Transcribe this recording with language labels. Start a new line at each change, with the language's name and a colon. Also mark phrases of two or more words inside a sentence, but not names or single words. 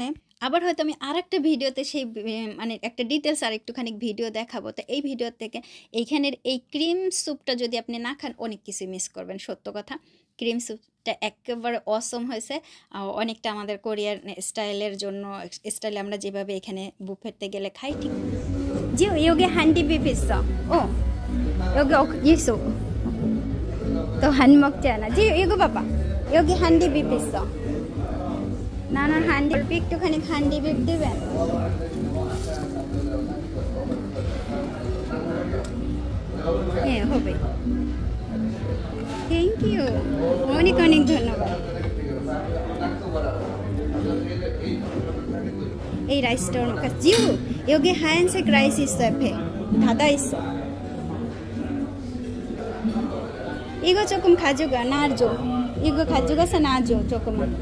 Bangla: আবার হয়তো আমি আরেকটা ভিডিওতে সেই মানে একটা ডিটেলস আর একটুখানি ভিডিও দেখাবো। তো এই ভিডিও থেকে এইখানের এই ক্রিম স্যুপটা যদি আপনি না খান অনেক কিছু মিস করবেন, সত্য কথা। ক্রিম স্যুপটা একেবারে অসম হয়েছে, অনেকটা আমাদের কোরিয়ান স্টাইলের জন্য, স্টাইলে আমরা যেভাবে এখানে বুফেতে গেলে খাই ঠিক।
Korean: 지우 여기 한디비프 있어. 여기 있어. 또 한 먹지 않아. 지우 이거 봐봐. 여기 한디비프 있어. 나는 한디비프 খানি 한디비프 দিবেন?
Bangla: হ্যাঁ হবে।
English: thank you,
Bangla: অনেক অনেক ধন্যবাদ।
Korean: 이 라이스를 먹까? 지우 여기 하얀색 라이스 있어, 옆에 닫아 있어. 이거 조금 가져가, 놔줘. 이거 가져가서 놔줘, 조금만.